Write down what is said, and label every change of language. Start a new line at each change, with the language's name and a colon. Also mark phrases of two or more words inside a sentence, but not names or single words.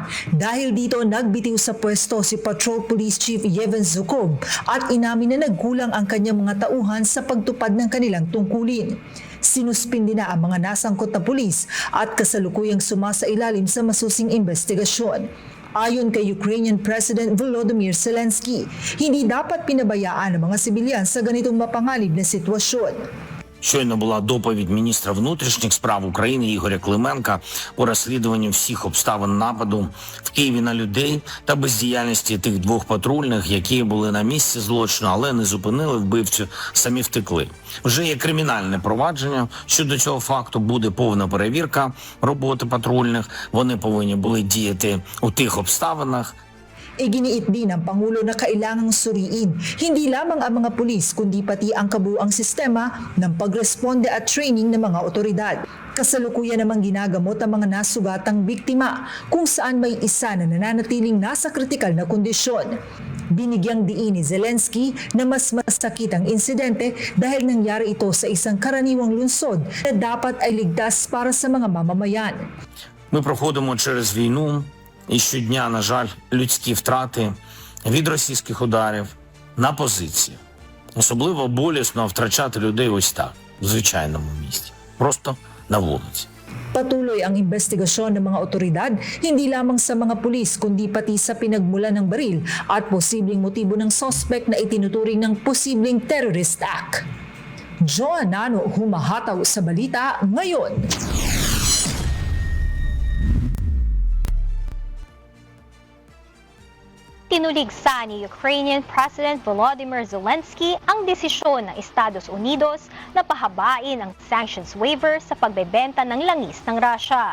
Filipino: Dahil dito, nagbitiw sa pwesto si
English: Patrol Police Chief
Filipino: Yevhen Zhukov at inamin na nagkulang ang kanyang mga tauhan sa pagtupad ng kanilang tungkulin. Sinuspindi na ang mga nasangkot na pulis at kasalukuyang sumasailalim sa masusing investigasyon. Ayon kay
English: Ukrainian President
Filipino: Volodymyr Zelensky, hindi dapat pinabayaan ang mga sibilyan sa ganitong mapanganib na sitwasyon.
Ukrainian: Щойно була доповідь міністра внутрішніх справ України Ігоря Клименка по розслідуванню всіх обставин нападу в Києві на людей та бездіяльності тих 2 патрульних, які були на місці злочину, але не зупинили вбивцю, самі втекли. Вже є кримінальне провадження. Щодо цього факту буде повна перевірка роботи патрульних. Вони повинні були діяти у тих обставинах.
Filipino: Iginiit din ng Pangulo na kailangang suriin hindi lamang ang mga pulis kundi pati ang kabuuang sistema ng pagresponde at training ng mga otoridad. Kasalukuyan namang ginagamot ang mga nasugatang biktima kung saan may isa na nananatiling nasa kritikal na kondisyon. Binigyang diin ni Zelensky na mas masakit ang insidente dahil nangyari ito sa isang karaniwang lungsod na dapat ay ligtas para sa mga mamamayan.
Ukrainian: Ми проходимо через війну. І щодня, на жаль, людські втрати від російських ударів на позиції. Особливо болісно втрачати людей ось так, в звичайному місті. Просто на вулиці.
Filipino: Patuloy ang investigasyon ng mga otoridad, hindi lamang sa mga pulis kundi pati sa pinagmulan ng baril at posibleng motibo ng suspect na itinuturing ng posibleng
English: terrorist act.
Filipino: Joanne Nano, humahataw sa balita ngayon. Tinuligsa ni
English: Ukrainian President
Filipino: Volodymyr Zelensky ang desisyon ng Estados Unidos na pahabain ang
English: sanctions waiver
Filipino: sa pagbebenta ng langis ng Russia.